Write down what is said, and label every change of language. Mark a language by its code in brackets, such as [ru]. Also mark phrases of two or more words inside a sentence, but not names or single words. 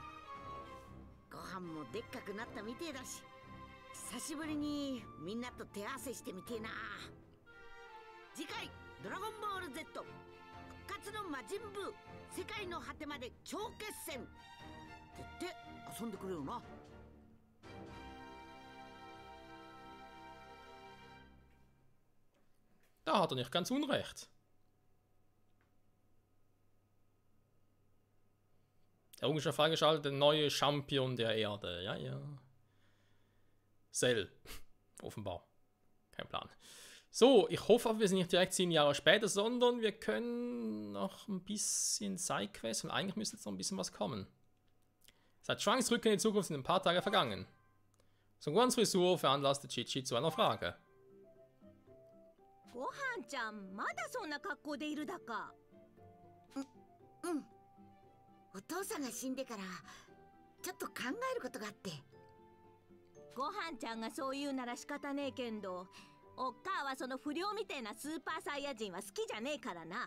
[ja] ご飯もでっかくなったみてえだし、久しぶりにみんなと手合わせしてみてえな。次回「ドラゴンボール Z 復活の魔人ブー世界の果てまで超決戦」って言って遊んでくれよな。 [de] Da hat er nicht ganz unrecht. Der Unge ist freigeschaltet, der neue Champion der Erde. Ja, ja. Cell. Offenbar. Kein Plan. So, ich hoffe aber, wir sind nicht direkt 7 Jahre später, sondern wir können noch ein bisschen Sidequests und eigentlich müsste jetzt noch ein bisschen was kommen. Seit Trunks Rückkehr in die Zukunft sind ein paar Tage vergangen. Son Gohans Frisur veranlasste Chi-Chi zu einer Frage. [ja] ごはんちゃん、まだそんな格好でいるだか。うん。お父さんが死んでからちょっと考えることがあって。ごはんちゃんがそう言うなら仕方ねえけんど、おっかあはその不良みてえなスーパーサイヤ人は好きじゃねえからな。